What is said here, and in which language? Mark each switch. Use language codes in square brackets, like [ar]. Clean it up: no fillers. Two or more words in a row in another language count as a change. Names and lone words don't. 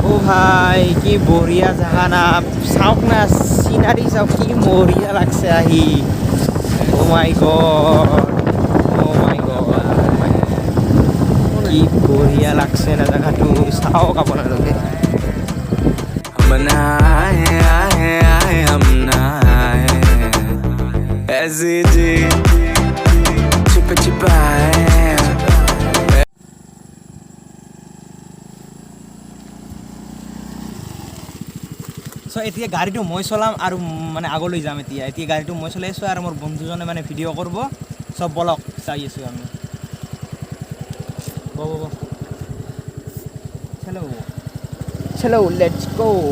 [as] ভাই কি বঢ়িয়া জাগা না চাওক না চিনারি চাওক কি বঢ়িয়া লাগছে আহি [en] oh my god [as] কি বঢ়িয়া লাগছে না জাগাটো চাওক আপোনালোকে [hi] हम ना आए आए आए हम ना आए ऐसे जी छिप छिपाए [as] চ' এতিয়া গাড়ীটো মই চলাম আৰু মানে আগলৈ যাম এতিয়া গাড়ীটো মই চলাই আছোঁ আৰু মোৰ বন্ধুজনে মানে ভিডিঅ' কৰিব চব বলক চাই আছোঁ আমি চলো [en] let's go